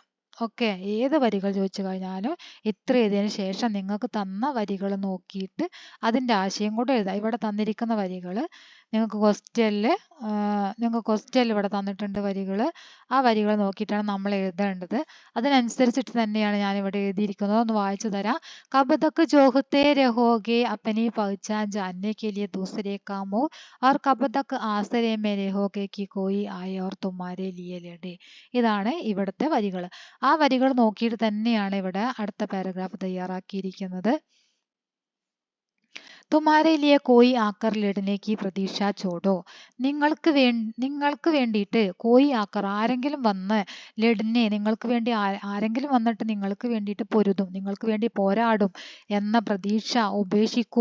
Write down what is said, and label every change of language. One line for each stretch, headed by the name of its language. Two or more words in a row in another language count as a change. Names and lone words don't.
Malayalam: ഓക്കെ, ഏത് വരികൾ ചോദിച്ചു കഴിഞ്ഞാലും ഇത്ര എഴുതിയതിന് ശേഷം നിങ്ങൾക്ക് തന്ന വരികൾ നോക്കിയിട്ട് അതിൻ്റെ ആശയം കൂടെ എഴുതാം. ഇവിടെ തന്നിരിക്കുന്ന വരികൾ നിങ്ങൾക്ക് ക്വസ്റ്റ്യനിൽ ഇവിടെ തന്നിട്ടുണ്ട് വരികൾ. ആ വരികൾ നോക്കിയിട്ടാണ് നമ്മൾ എഴുതേണ്ടത്. അതിനനുസരിച്ചിട്ട് തന്നെയാണ് ഞാൻ ഇവിടെ എഴുതിയിരിക്കുന്നത്. ഒന്ന് വായിച്ചു തരാം.
Hindi: कब तक जोहते रहोगे अपनी पहचान जानने के लिए दूसरे का मुंह, और कब तक आश्रय में रहोगे कि कोई आए और तुम्हारे लिए लड़े.
Malayalam: ഇതാണ് ഇവിടുത്തെ വരികൾ. ആ വരികൾ നോക്കിയിട്ട് തന്നെയാണ് ഇവിടെ അടുത്ത പാരഗ്രാഫ് തയ്യാറാക്കിയിരിക്കുന്നത്.
Hindi: तुम्हारे लिए कोई आकर लड़ने की प्रतीक्षा छोड़ो.
Malayalam: നിങ്ങൾക്ക് വേണ്ടിയിട്ട്
Hindi: कोई आकर,
Malayalam: ആരെങ്കിലും വന്ന്, ലഡ്നെ നിങ്ങൾക്ക് വേണ്ടി ആരെങ്കിലും വന്നിട്ട് നിങ്ങൾക്ക് വേണ്ടിയിട്ട് പൊരുതും, നിങ്ങൾക്ക് വേണ്ടി പോരാടും എന്ന പ്രതീക്ഷ ഉപേക്ഷിക്കൂ.